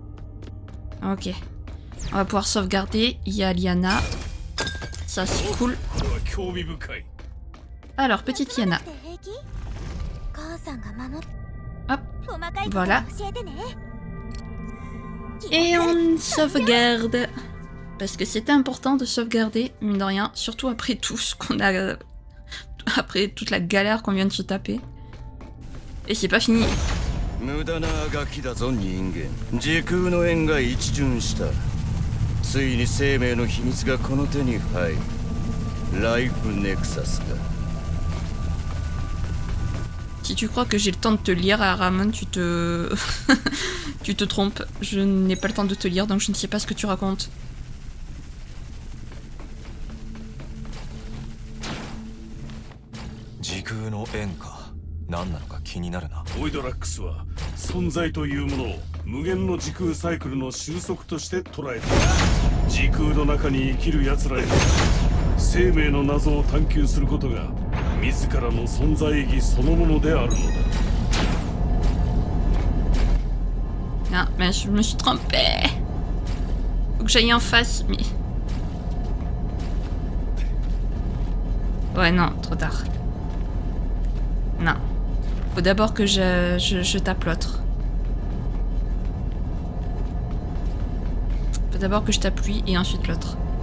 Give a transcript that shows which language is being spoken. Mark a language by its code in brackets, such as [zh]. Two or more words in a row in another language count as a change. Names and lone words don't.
[fr] Ok. On va pouvoir sauvegarder. Il y a Liana. Ça, c'est cool. [ja] これは興味深い。 [fr] Alors, petite Yana. [ja] って平気？母さんが守っ [fr] Hop. [ja] 細かいこと [fr] Voilà. [ja] 教えてね。 [fr] Et on sauvegarde. Parce que c'était important de sauvegarder, mine de rien. Surtout après tout ce qu'on a... Après toute la galère qu'on vient de se taper. Et c'est pas fini. [ja] 無駄なあがきだぞ人間。時空の縁が一巡した。ついに生命の秘密がこの手に入る。ライフネクサスか。 [fr] Si tu crois que j'ai le temps de te lire, Ramon, tu te... tu te trompes. Je n'ai pas le temps de te lire, donc je ne sais pas ce que tu racontes. [ja] 時空の縁か何なのか気になるな。ボイドラックスは存在というものを無限の時空サイクルの収束として捉えている。時空の中に生きる奴らへ生命の謎を探求することが自らの存在意義そのものであるのだ。 [fr] Ah, mais je me suis trompée. Faut que j'aille en face, mais... Ouais, non, trop tard. Non. Faut d'abord que je tape l'autre. Faut d'abord que je tape lui et ensuite l'autre.